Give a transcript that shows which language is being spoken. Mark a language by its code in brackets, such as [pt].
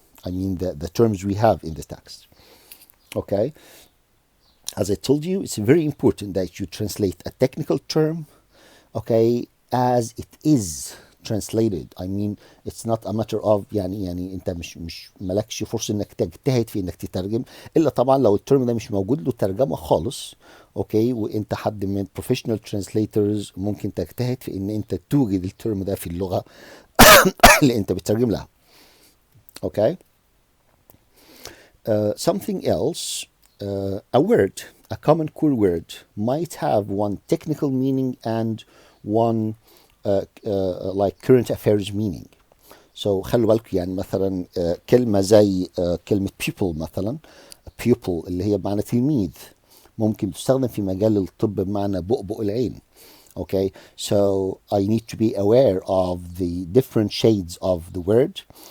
[en] The terms we have in the text. Okay? As I told you, it's very important that you translate a technical term, okay, as it is translated. It's not a matter of [ar] انت مش مالكش فرصه انك تجتهد في انك تترجم، الا طبعا لو الترم ده مش موجود له ترجمه خالص، اوكي، وانت حد من [en] professional translators [ar] ممكن تجتهد في ان انت توجد الترم ده في اللغه اللي انت بتترجم لها. اوكي. [en] Something else, a word, a common core word might have one technical meaning and one like current affairs meaning. [ar] So خلوا بالكم مثلا كلمة زي كلمة pupil مثلا، pupil اللي هي بمعنى تلميذ، ممكن تستخدم في مجال الطب بمعنى بؤبؤ العين. [en] Okay, so I need to be aware of the different shades of the word.